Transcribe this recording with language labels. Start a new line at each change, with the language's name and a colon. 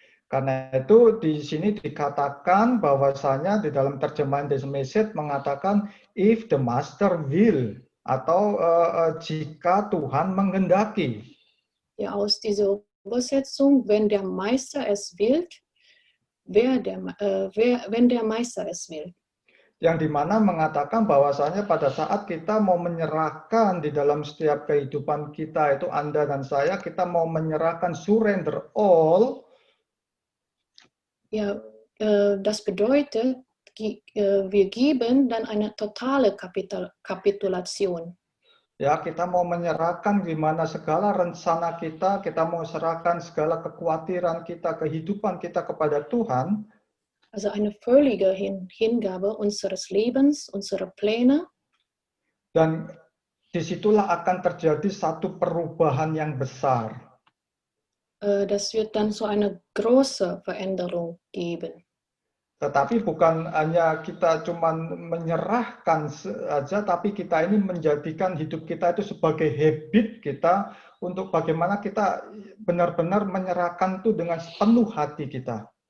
Indonesian: Karena itu di sini dikatakan bahwasanya di dalam terjemahan The Message mengatakan
English: if the master will,
Indonesian: atau jika Tuhan menghendaki.
German: Ja, aus dieser Übersetzung, wenn der Meister es will, wenn der Meister es will.
Indonesian: Yang dimana mengatakan bahwasanya pada saat kita mau menyerahkan di dalam setiap kehidupan kita itu, Anda dan saya, kita mau menyerahkan
English: surrender all.
German: Ja, das bedeutet, wir geben dann eine totale Kapitulation.
Indonesian: Ya, kita mau menyerahkan di mana segala rencana kita mau serahkan segala kekhawatiran kita, kehidupan kita kepada Tuhan.
German: Also eine völlige Hingabe unseres Lebens, unserer Pläne.
Indonesian: Dan disitulah akan terjadi satu perubahan yang besar.
German: Das wird dann so eine große Veränderung geben.
Indonesian: Tetapi bukan hanya kita cuman menyerahkan saja, tapi kita ini menjadikan hidup kita itu sebagai habit kita untuk bagaimana kita benar-benar menyerahkan itu dengan sepenuh hati kita.